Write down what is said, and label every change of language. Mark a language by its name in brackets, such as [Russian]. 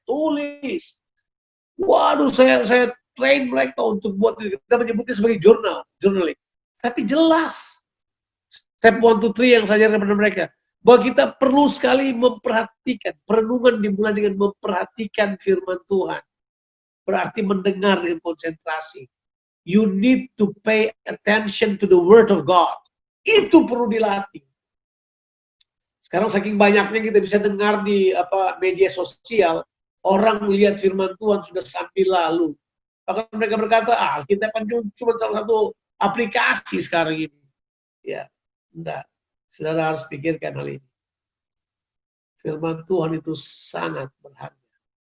[Indonesian] Tulis. Waduh, saya train mereka untuk buat, kita menyebutnya sebagai journaling. Tapi jelas. Step 1, 2, 3 yang saya ajarkan kepada mereka. Bahwa kita perlu sekali memperhatikan. Perenungan dimulai dengan memperhatikan firman Tuhan. Berarti mendengar dengan konsentrasi. [English] You need to pay attention to the word of God. [Indonesian] Itu perlu dilatih. Sekarang saking banyaknya kita bisa dengar di media sosial, orang melihat firman Tuhan sudah sambil lalu. Bahkan mereka berkata, kita kan cuma salah satu aplikasi sekarang ini. Ya, enggak. Saudara harus pikirkan hal ini. Firman Tuhan itu sangat berharga.